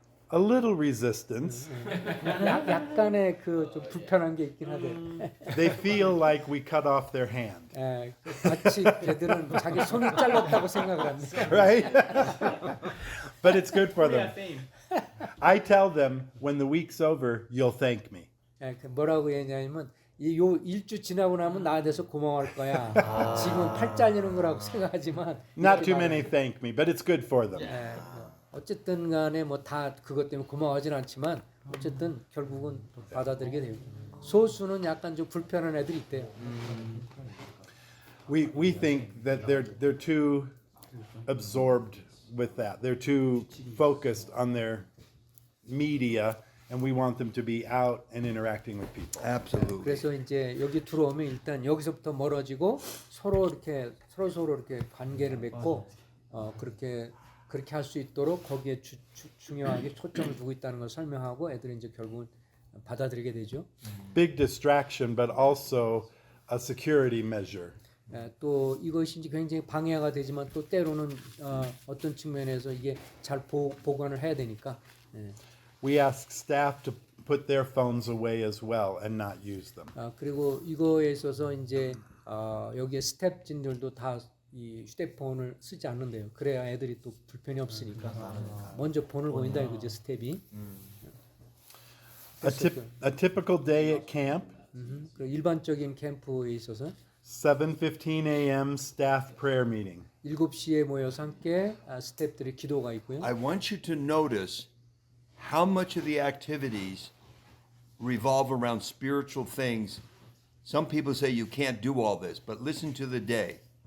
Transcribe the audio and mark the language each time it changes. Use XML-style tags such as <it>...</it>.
<en>A little resistance.</en> <ko>약간의 그 좀 불편한 게 있긴 하대.</ko> <en>They feel like we cut off their hand.</en> <ko>마치 걔들은 자기 손을 잘랐다고 생각을 합니다.</ko> <en>Right? But it's good for them. I tell them when the week's over, you'll thank me.</en> <ko>뭐라고 했냐면 요 일주 지나고 나면 나에 대해서 고마워할 거야. 지금 팔 잘리는 거라고 생각하지만</ko> <en>Not too many thank me, but it's good for them.</en> <ko>어쨌든 간에 뭐 다 그것 때문에 고마워하진 않지만 어쨌든 결국은 받아들이게 돼요. 소수는 약간 좀 불편한 애들이 있대요.</ko> <en>We think that they're too absorbed with that. They're too focused on their media, and we want them to be out and interacting with people. Absolutely.</en> <ko>그래서 이제 여기 들어오면 일단 여기서부터 멀어지고 서로 이렇게 서로 이렇게 관계를 맺고 그렇게 할 수 있도록 거기에 중요하게 초점을 두고 있다는 걸 설명하고 애들이 이제 결국은 받아들이게 되죠.</ko> <en>Big distraction, but also a security measure.</en> <ko>또 이것이 이제 굉장히 방해가 되지만 또 때로는 어떤 측면에서 이게 잘 보관을 해야 되니까.</ko> <en>We ask staff to put their phones away as well and not use them.</en> <ko>그리고 이거에 있어서 이제 여기에 스태프진들도 다 이 휴대폰을 쓰지 않는데요. 그래야 애들이 또 불편이 없으니까 먼저 폰을 보인다 이거죠 스텝이.</ko> <en>A typical day at camp,</en> <ko>그 일반적인 캠프에 있어서</ko> <en>7:15 a.m. staff prayer meeting.</en> <ko>7시에 모여서 함께 스태프들의 기도가 있고요.</ko> <en>I want you to notice how much of the activities revolve around spiritual things. Some people say you can't do all this, but listen to the day.</en>